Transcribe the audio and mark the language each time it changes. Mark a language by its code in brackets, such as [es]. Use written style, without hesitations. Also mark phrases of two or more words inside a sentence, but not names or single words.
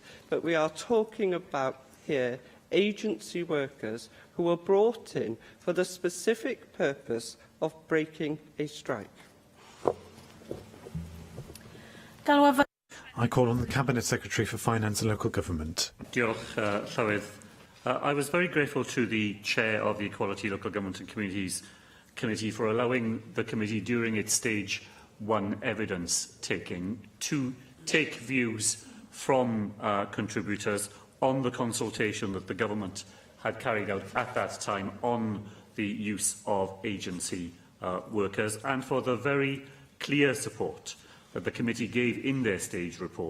[en] But we are talking about here agency workers who were brought in for the specific purpose of breaking a strike. I call on the Cabinet Secretary for Finance and Local Government. [cy] Diolch, Llywydd. [en] I was very grateful to the Chair of the Equality, Local Government and Communities Committee for allowing the committee during its Stage 1 evidence taking to take views from contributors on the consultation that the government had carried out at that time on the use of agency workers, and for the very clear support that the committee gave in their Stage